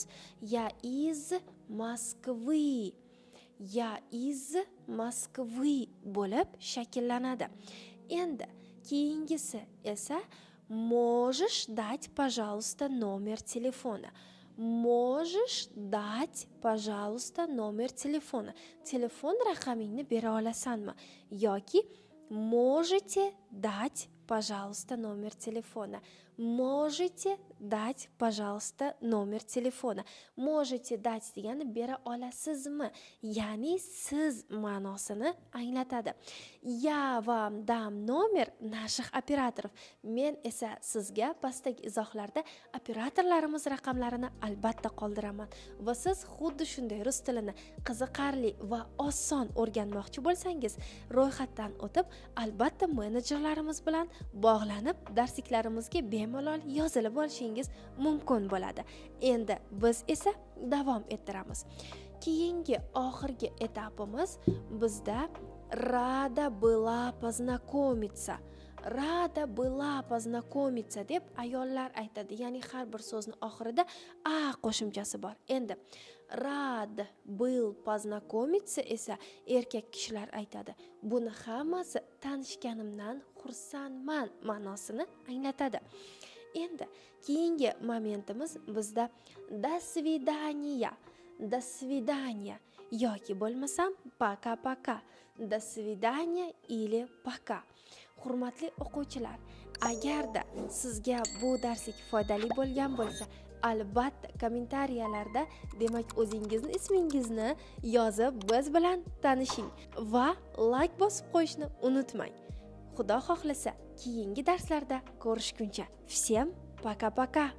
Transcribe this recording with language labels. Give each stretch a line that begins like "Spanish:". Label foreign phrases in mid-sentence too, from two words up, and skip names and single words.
Russian: Я из Москвы, я из Москвы
Uzbek: bo'lib shakllanadi. Endi keyingisi esa
Russian: можешь дать, пожалуйста, номер телефона. Можешь дать, пожалуйста, номер телефона.
Uzbek: Telefon raqamingni bera olasanmi?
Russian: Yoki можете дать, пожалуйста, номер телефона. Можете дать, пожалуйста, номер телефона. Можете дать
Uzbek: degani bera olasizmi? Ya'ni siz ma'nosini anglatadi.
Russian: Я вам дам номер наших операторов.
Uzbek: Men esa sizga pastdagi izohlarda operatorlarimiz raqamlarini albatta qoldiraman. Va siz xuddi shunday rus tilini qiziqarli va oson o'rganmoqchi bo'lsangiz, ro'yxatdan o'tib, albatta menejerlarimiz bilan bog'lanib, darsliklarimizga bemalol yozilib olishingiz mumkin bo'ladi. Endi biz esa davom ettiramiz. Keyingi oxirgi etapimiz bizda
Russian: рада была познакомиться. Рада была познакомиться
Uzbek: deb ayollar aytadi. Ya'ni har bir so'zni oxirida a qo'shimchasi bor. Endi
Russian: рад был познакомиться
Uzbek: esa erkak kishilar aytadi. Buni hammasi tanishganimdan xursandman ma'nosini anglatadi. Endi keyingi momentimiz bizda
Russian: до свидания, до свидания
Uzbek: yoki bo'lmasam
Russian: пока-пока, до свидания или пока.
Uzbek: Hurmatli o'quvchilar, agarda sizga bu darslik foydali bo'lgan bo'lsa, albatta kommentariyalarda demak o'zingizni ismingizni yozib biz bilan tanishing va like bosib qo'yishni unutmang. Xudo xohlasa, keyingi darslarda ko'rishguncha.
Russian: Всем пока-пока.